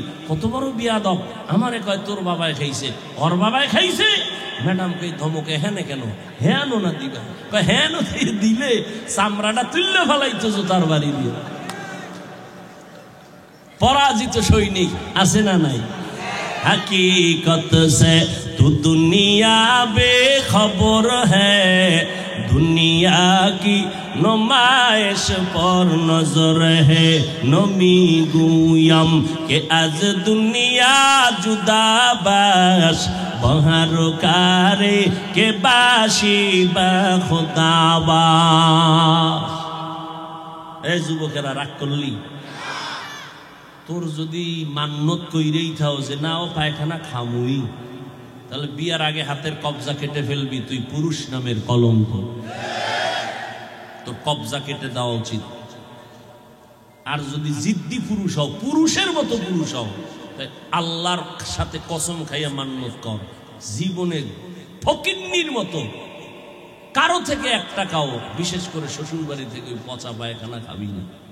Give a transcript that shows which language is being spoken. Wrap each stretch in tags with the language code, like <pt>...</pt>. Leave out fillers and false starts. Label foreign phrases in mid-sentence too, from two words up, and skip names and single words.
<bn>কত বড় বিয়াদব! আমারে কয় তোর বাবায় খাইছে। ওর বাবায় খাইছে? ম্যাডাম কই ধমকে, হ্যাঁ কেন? হ্যাঁ না দিবা? কয় হ্যাঁ দিলে চামড়াটা তুললে ফেলাইতো জুতার বাড়ি দিয়ে। পরাজিত সৈনিক আছে না নাই?</bn> <hi>हकीकत से तू दुनिया बेखबर है, दुनिया की नुमाइश पर नजर है।</hi> <fa>نمی گویم که از دنیا جدا باش، بهر کاری که باشی با خدا باش.</fa> <bn>ए যুবকেরা রাগ করলি? তোর যদি মান্যত কইরেই থাও যে না ও পায়খানা খামুই, তাহলে বিয়ার আগে হাতের কবজা কেটে ফেলবি। তুই পুরুষ নামের কলঙ্ক, তোর কবজা কেটে দেওয়া উচিত। আর যদি জিদ্দি পুরুষ হও, পুরুষের মতো পুরুষ হও, তাই আল্লাহর সাথে কসম খাইয়া মান্যত কর, জীবনে ফকিন্নির মতো কারো থেকে 1 টাকাও, বিশেষ করে শ্বশুর বাড়ি থেকে ওই পচা পায়খানা খাবি না।</bn>